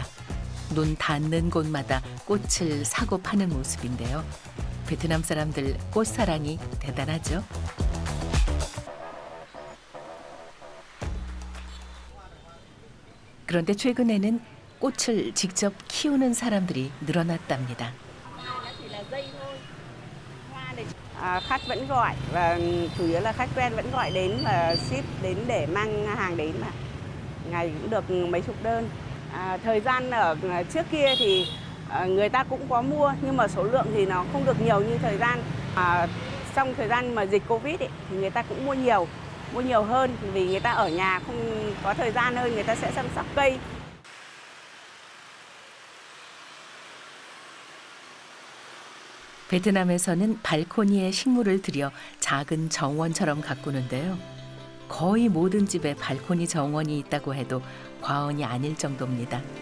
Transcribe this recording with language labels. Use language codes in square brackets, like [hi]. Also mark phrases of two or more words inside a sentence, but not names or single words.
[ko] 눈 닿는 곳마다 꽃을 사고 파는 모습인데요. 베트남 사람들 꽃사랑이 대단하죠. 그런데 최근에는 꽃을 직접 키우는 사람들이 늘어났답니다. [vi] Khách vẫn gọi và chủ yếu là khách quen vẫn gọi đến và ship đến để mang hàng đến mà ngày cũng được mấy chục đơn. Thời gian ở trước kia thì người ta cũng có mua nhưng mà số lượng thì nó không được nhiều như thời gian trong thời gian mà dịch Covid ấy, thì người ta cũng mua nhiều hơn vì người ta ở nhà không có thời gian hơn, người ta sẽ chăm sóc cây. [ko] 베트남에서는 발코니에 식물을 들여 작은 정원처럼 가꾸는데요. 거의 모든 집에 발코니 정원이 있다고 해도 과언이 아닐 정도입니다.